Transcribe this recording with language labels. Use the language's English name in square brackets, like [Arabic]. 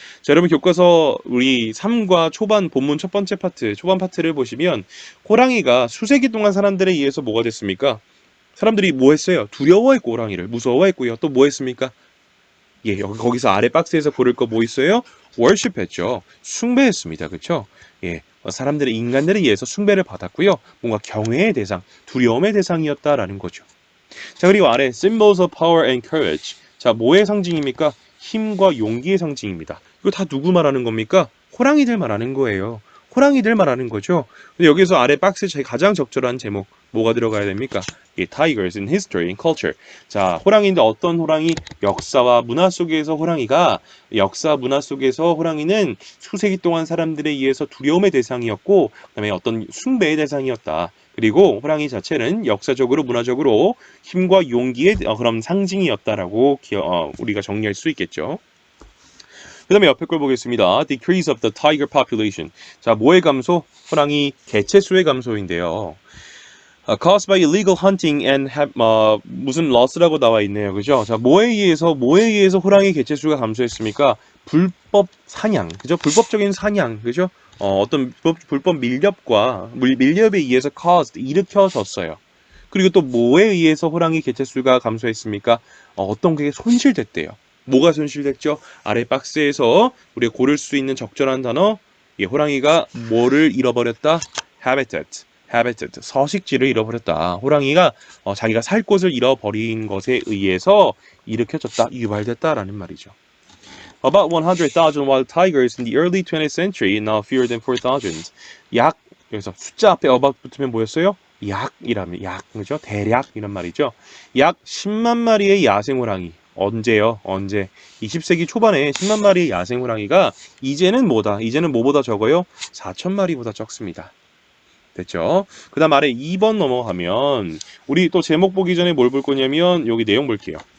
[Korean] 자, 여러분 교과서 우리 3과 초반 본문 첫 번째 파트 초반 파트를 보시면 호랑이가 수세기 동안 사람들에 의해서 뭐가 됐습니까? 사람들이 뭐 했어요? 두려워했고 호랑이를 무서워했고요. 또 뭐 했습니까? 예, 거기서 아래 박스에서 고를 거 뭐 있어요? worship했죠. 숭배했습니다. 그렇죠? 예, 사람들의 인간들에 의해서 숭배를 받았고요. 뭔가 경외의 대상, 두려움의 대상이었다라는 거죠. 자, 그리고 아래 [English] symbols of power and courage. [Korean] 자, 뭐의 상징입니까? 힘과 용기의 상징입니다. 이거 다 누구 말하는 겁니까? 호랑이들 말하는 거예요. 호랑이들 말하는 거죠. 근데 여기서 아래 박스에 가장 적절한 제목 뭐가 들어가야 됩니까? [English] 예, Tigers in History and Culture. [Korean] 자, 호랑이인데 어떤 호랑이? 역사와 문화 속에서 호랑이가 역사 문화 속에서 호랑이는 수세기 동안 사람들에 의해서 두려움의 대상이었고 그다음에 어떤 숭배의 대상이었다. 그리고 호랑이 자체는 역사적으로 문화적으로 힘과 용기의 그런 상징이었다라고 우리가 정리할 수 있겠죠. 그 다음에 옆에 걸 보겠습니다. [English] Decrease of the tiger population. [Korean] 자, 뭐의 감소? 호랑이 개체수의 감소인데요. [English] Caused by illegal hunting and [Korean] 무슨 [English] loss라고 [Korean] 나와 있네요. 그죠? 자, 뭐에 의해서 호랑이 개체수가 감소했습니까? 불법 사냥. 그죠? 불법적인 사냥. 그죠? 어떤 불법 밀렵에 의해서 caused, 일으켜졌어요. 그리고 또 뭐에 의해서 호랑이 개체수가 감소했습니까? 어떤 게 손실됐대요. 뭐가 손실됐죠? 아래 박스에서 우리가 고를 수 있는 적절한 단어, 예, 호랑이가 뭐를 잃어버렸다? habitat, 서식지를 잃어버렸다. 호랑이가 자기가 살 곳을 잃어버린 것에 의해서 일으켜졌다, 유발됐다라는 말이죠. [English] About 100,000 wild tigers in the early 20th century now fewer than 4,000. [Korean] 여기서 숫자 앞에 about 붙으면 뭐였어요? 그죠? 대략 이란 말이죠. 약 10만 마리의 야생 호랑이. 언제요? 20세기 초반에 10만 마리의 야생 호랑이가 이제는 뭐보다 적어요? 4천 마리보다 적습니다. 됐죠? 그 다음 아래 2번 넘어가면 우리 또 제목 보기 전에 뭘 볼 거냐면 여기 내용 볼게요.